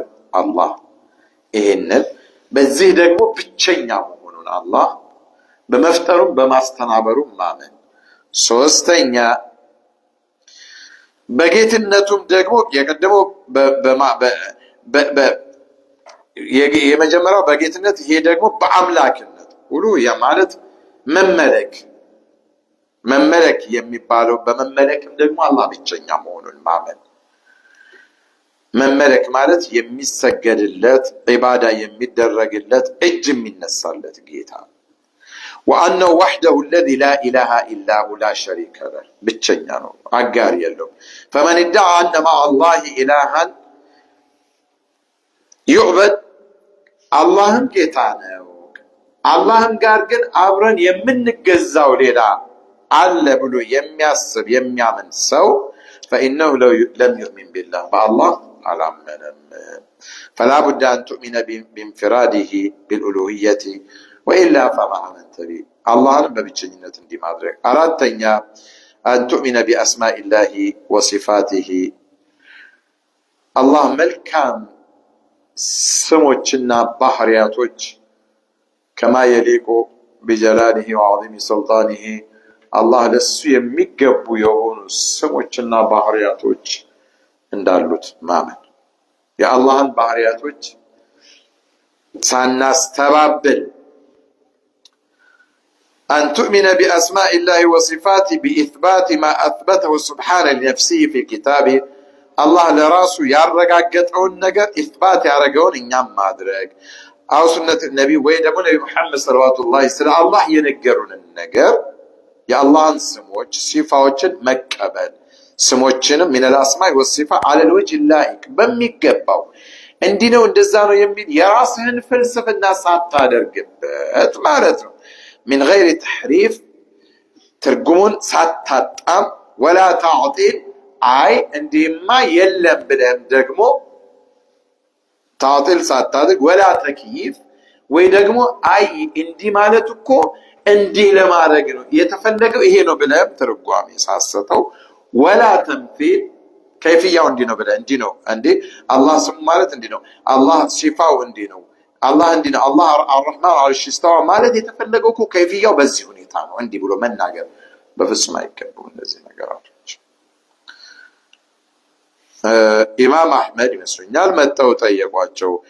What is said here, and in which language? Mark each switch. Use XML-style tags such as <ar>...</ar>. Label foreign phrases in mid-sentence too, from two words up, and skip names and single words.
<am>አላህ። ይሄንን በዚህ ደግሞ ብቸኛ መሆኑን አላህ በመፍጠሩም በማስተናበሩም ማመን። ሶስተኛ በጌትነቱም ደግሞ የቀደመው የመጀመሪያው በጌትነት፣ ይሄ ደግሞ በአምላክነት ሁሉ ያ ማለት መመለክ የሚባለው በመመለክም ደግሞ አላህ ብቸኛ መሆኑን ማመን። መመለክ ማለት የሚሰገድለት፣ ዒባዳ የሚደረግለት፣ እጅ የሚነሳለት ጌታ።</am> <ar>وأنه وحده الذي لا اله الا هو لا شريك له</ar> <am>ብቸኛ ነው፣ አጋር የለውም።</am> <ar>فمن ادعى ان مع الله الها</ar> <am>يعبد አላህም ጌታ ነው፣ አላህም ጋር ግን አብረን የምንገዛው ሌላ አለ ብሎ የሚያስብ የሚያምን ሰው</am> <ar>فإنه لم يؤمن بالله بالله አላመነም። فلا بد أن تؤمن بانفراده بالألوهية وإلا فما آمنت به</ar> <am>አላህን በብቸኝነት እንዲህ ማድረግ። አራተኛ</am> <ar>أن تؤمن بأسماء الله وصفاته</ar> <am>አላህ መልካም ስሞችና ባህሪያቶች</am> <ar>كما يليق بجلاله وعظيم سلطانه</ar> <am>አላህ ለሱ የሚገቡ የሆኑ ስሞችና ባህሪያቶች እንዳሉት ማመን። የአላህን ባህሪያቶች</am> <ar>ሳናስተባብል أن تؤمن بأسماء الله وصفاته بإثبات ما أثبته سبحانه لنفسه في كتابه الله لراسه</ar> <am>ያረጋገጠውን ነገር ኢስባት ያረጋውን እኛም ማድረግ አው ሱነት ነብይ ወይ ደግሞ ነብይ መሐመድ</am> <ar>صلى الله عليه وسلم</ar> <am>አላህ የነገሩንን ነገር የአላህን ስሞች ሲፋዎችን መቀበል። ስሞችንም</am> <ar>من الاسماء والصفات على الوجه اللائق</ar> <am>በሚገባው እንዲህ ነው እንደዛ ነው የሚል የራስህን ፍልስፍና ሳታደርግበት ማለት ነው።</am> <ar>من غير تحريف</ar> <am>ትርጉሙን ሳታጣም</am> <ar>ولا تعطيل</ar> <am>አይ እንዲህማ የለም ብለን ደግሞ تعطيل ሳታደርግ</am> <ar>ولا تكييف</ar> <am>ወይ ደግሞ አይ እንዲህ ማለት እኮ እንዲህ ለማድረግ ነው የተፈለገው ይሄ ነው ብለን ትርጓሜ ሳሰጠው</am> <ar>ولا تمثيل كيفية</ar> <am>እንዲህ ነው ብለን እንዲህ ነው እንዴ አላህ ስሙ ማለት እንዲህ ነው፣ አላህ ሲፋው እንዲህ ነው፣ አላህ እንዲህ ነው፣ አላህ</am> <ar>الرحمن العرش استوى</ar> <am>ማለት የተፈለገው እኮ ከይፍያው በዚህ ሁኔታ ነው እንዲህ ብሎ መናገር በፍጹም አይገባም። እነዚህ ነገራቶች ኢማም አሕመድ ይመስሉኛል መጥተው ጠየቋቸው።</am>